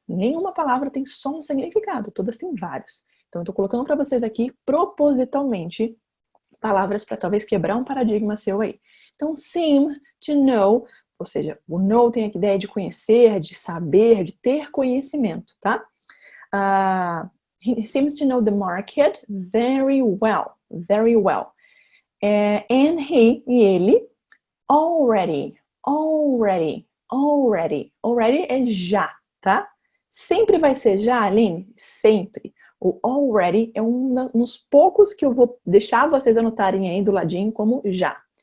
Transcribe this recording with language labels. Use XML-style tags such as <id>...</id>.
<pt>Nenhuma palavra tem só um significado. Todas têm vários. Então, eu tô colocando para vocês aqui, propositalmente, palavras para talvez quebrar um paradigma seu aí. Então, seem to know, ou seja, o know tem a ideia de conhecer, de saber, de ter conhecimento, tá?</pt> <en>He seems to know the market very well. Very well. And he,</en> <pt>e ele, already é já, tá? Sempre vai ser já, Aline? Sempre. O already é um dos poucos que eu vou deixar vocês anotarem aí do ladinho como já.</pt>